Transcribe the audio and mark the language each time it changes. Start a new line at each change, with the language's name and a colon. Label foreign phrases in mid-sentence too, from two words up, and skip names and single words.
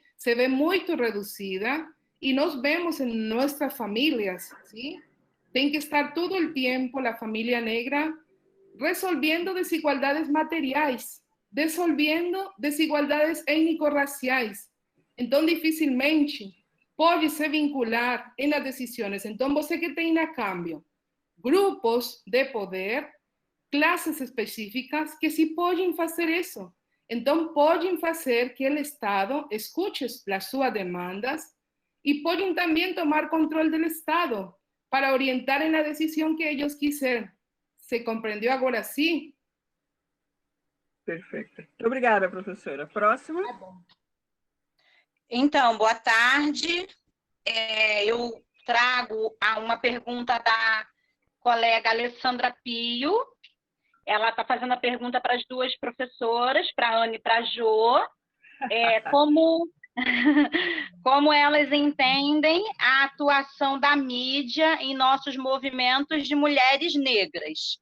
Spanish: Se ve muy reducida y nos vemos en nuestras familias, ¿sí?
Portuguese: Tem que estar
Spanish: todo el tiempo la familia negra resolviendo desigualdades materiais, resolviendo desigualdades étnico-raciais. Entonces,
Portuguese: dificilmente pode se vincular
Spanish: en las decisiones. Entonces,
Portuguese: você que tem
Spanish: a cambio grupos de poder, clases específicas que sí pueden hacer eso. Entonces, pueden hacer que el Estado escuche las sus demandas y pueden también tomar control del Estado para orientar en la decisión que ellos quisieran. ¿Se comprendió
Portuguese: agora sim? Perfeito. Muito obrigada, professora. Próxima. Tá bom. Então, boa tarde. Eu trago uma pergunta da colega Alessandra Pio. Ela está fazendo a pergunta para as duas professoras, para a Ana e para a Jo, como elas entendem a atuação da mídia em nossos movimentos de mulheres negras.